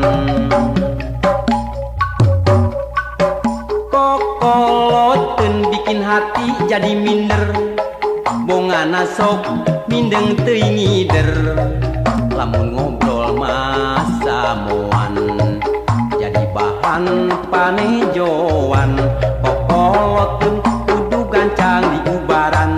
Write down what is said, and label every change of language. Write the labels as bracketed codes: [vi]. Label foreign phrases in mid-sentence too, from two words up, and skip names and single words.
[su] kokoloteun [id] bikin hati jadi minder [su] bongana sok mindeng teuing ngider lamun ngobrol masa moan bahan panejoan kokoloteun kudu gancang di ubaran